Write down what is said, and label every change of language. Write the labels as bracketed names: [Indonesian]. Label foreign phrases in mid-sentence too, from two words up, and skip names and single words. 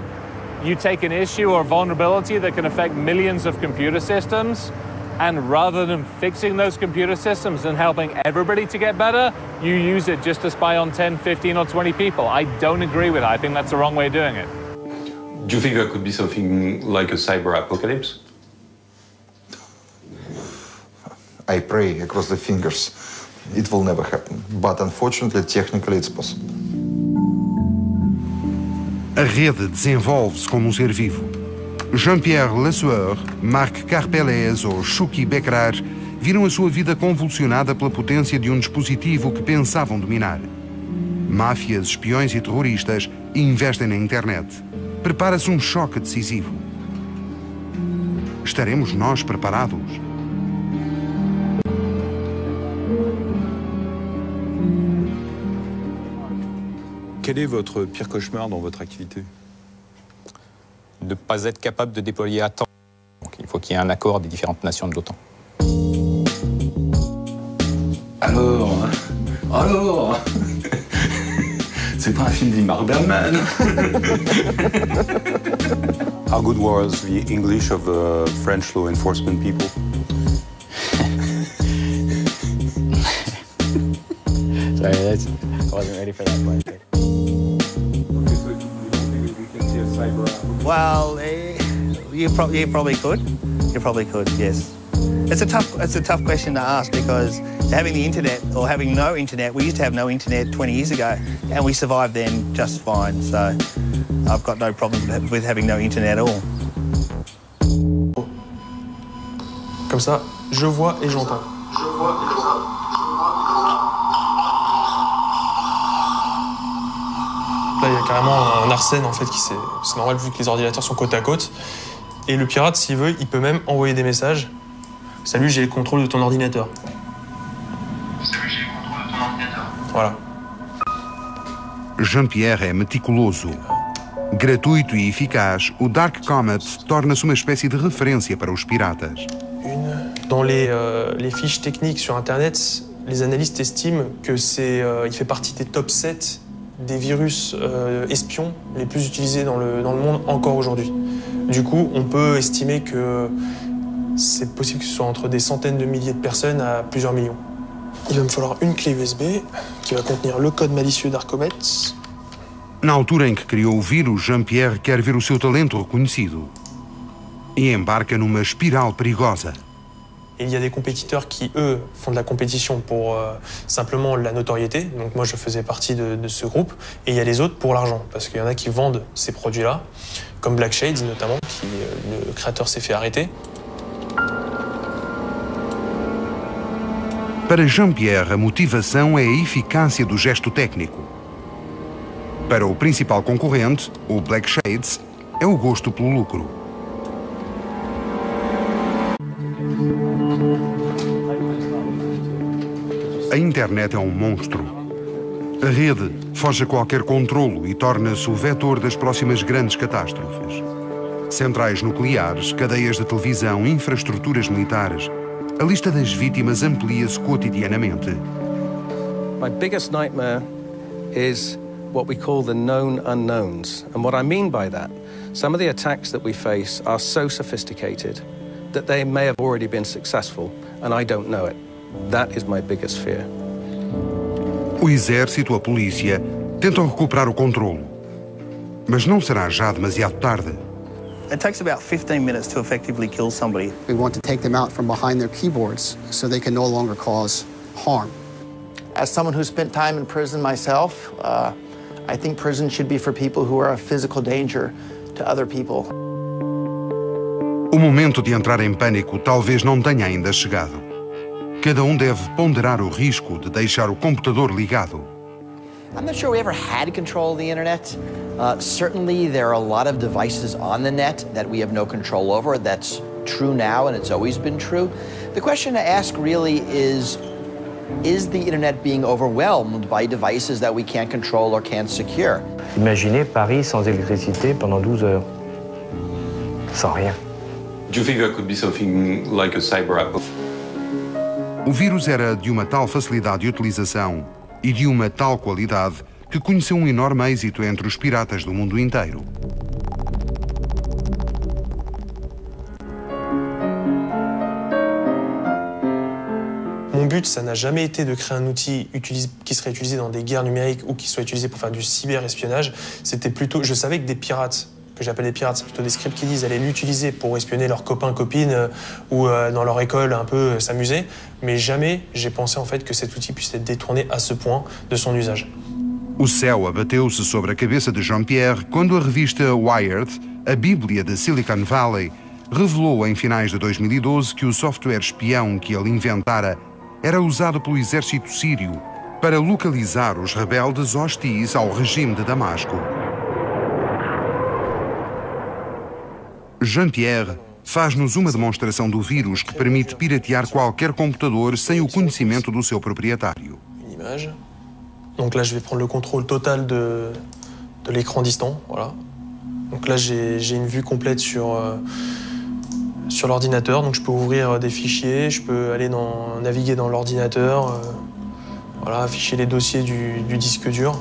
[English] You take an issue or vulnerability that can affect millions of computer systems, and rather than fixing those computer systems and helping everybody to get better, you use it just to spy on 10, 15, or 20 people. I don't agree with it. I think that's the wrong way of doing it. Do you think there could be something like a cyber apocalypse? I pray across the fingers. It will never happen. But unfortunately, technically, it's possible. [Portuguese] A rede desenvolve-se como ser vivo. Jean-Pierre Lesueur, Marc Karpelès ou Chouki Bekrar viram a sua vida convulsionada pela potência de dispositivo que pensavam dominar. Máfias, espiões e terroristas investem na internet. Prepara-se choque decisivo. Estaremos nós preparados? [French] Quel est votre pire cauchemar dans votre activité? De ne pas être capable de déployer à temps. Donc, il faut qu'il y ait un accord des différentes nations de l'OTAN. Alors C'est pas un film d'Ingmar Bergman. [English] How good was the English of the French law enforcement people? Sorry, I wasn't ready for that part. Well, you probably could. You probably could, yes. It's a tough question to ask because having the internet or having no internet, we used to have no internet 20 years ago, and we survived then just fine. So I've got no problem with having no internet at all. [French] Comme ça, je vois et j'entends. Là, il y a carrément un arsène en fait c'est normal vu que les ordinateurs sont côte à côte. Et le pirate, s'il veut, il peut même envoyer des messages Salut, j'ai le contrôle de ton ordinateur. Voilà. [Portuguese] Jean-Pierre é meticuloso. Gratuito e eficaz, o Dark Comet torna-se uma espécie de referência para os piratas. [French] Dans les fiches techniques sur Internet, les analystes estiment que il fait partie des top 7 des virus espions les plus utilisés dans le monde encore aujourd'hui. Du coup, on peut estimer que c'est possible que ce soit entre des centaines de milliers de personnes à plusieurs millions. Il va me falloir une clé USB qui va contenir le code malicieux Darkcomet. [Portuguese] Na altura em que criou o vírus, Jean-Pierre quer ver o seu talento reconhecido e embarca numa espiral perigosa. [French] Il y a des compétiteurs qui, eux, font de la compétition pour simplement la notoriété. Donc moi, je faisais partie de ce groupe. Et il y a les autres pour l'argent, parce qu'il y en a qui vendent ces produits-là, comme Black Shades notamment, qui le créateur s'est fait arrêter. [Portuguese] Para Jean-Pierre, a motivação é a eficácia do gesto técnico. Para o principal concorrente, o Black Shades, é o gosto pelo lucro. A internet é um monstro. A rede foge a qualquer controlo e torna-se o vetor das próximas grandes catástrofes. Centrais nucleares, cadeias de televisão, infraestruturas militares. A lista das vítimas amplia-se cotidianamente. [English] My biggest nightmare is what we call the known unknowns. And what I mean by that, some of the attacks that we face are so sophisticated that they may have already been successful, and I don't know it. That is my biggest fear. [Portuguese] O exército, a polícia, tentam recuperar o controlo. Mas não será já demasiado tarde. [English] It takes about 15 minutes to effectively kill somebody. We want to take them out from behind their keyboards so they can no longer cause harm. As someone who spent time in prison myself, I think prison should be for people who are a physical danger to other people. [Portuguese] O momento de entrar em pânico talvez não tenha ainda chegado. Cada deve ponderar o risco de deixar o computador ligado. [English] I'm not sure we ever had control of the internet. Certainly there are a lot of devices on the net that we have no control over. That's true now and it's always been true. The question to ask really is the internet being overwhelmed by devices that we can't control or can't secure? [French] Imaginez Paris sans électricité pendant 12 heures. Sans rien. [English] Do you think there could be something like a cyber app? [Portuguese] O vírus era de uma tal facilidade de utilização e de uma tal qualidade que conheceu um enorme êxito entre os piratas do mundo inteiro. [French] Mon but, ça n'a jamais été de créer un outil qui serait utilisé dans des guerres numériques ou qui soit utilisé pour faire du cyber-espionnage. C'était plutôt, je savais que des pirates, que j'appelle des pirates, c'est plutôt des [English] script kiddies, [French] allaient l'utiliser pour espionner leurs copains, copines ou dans leur école un peu s'amuser. Mais jamais j'ai pensé en fait que cet outil puisse être détourné à ce point de son usage. [Portuguese] O céu abateu-se sobre a cabeça de Jean-Pierre quando a revista Wired, a Bíblia de Silicon Valley, revelou em finais de 2012 que o software espião que ele inventara era usado pelo exército sírio para localizar os rebeldes hostis ao regime de Damasco. Jean-Pierre faz-nos uma demonstração do vírus que permite piratear qualquer computador sem o conhecimento do seu proprietário. [French] Une image. Donc là, je vais prendre le contrôle total de l'écran distant. Voilà. Donc là, j'ai une vue complète sur l'ordinateur. Donc je peux ouvrir des fichiers, je peux aller naviguer dans l'ordinateur, voilà, afficher les dossiers du disque dur.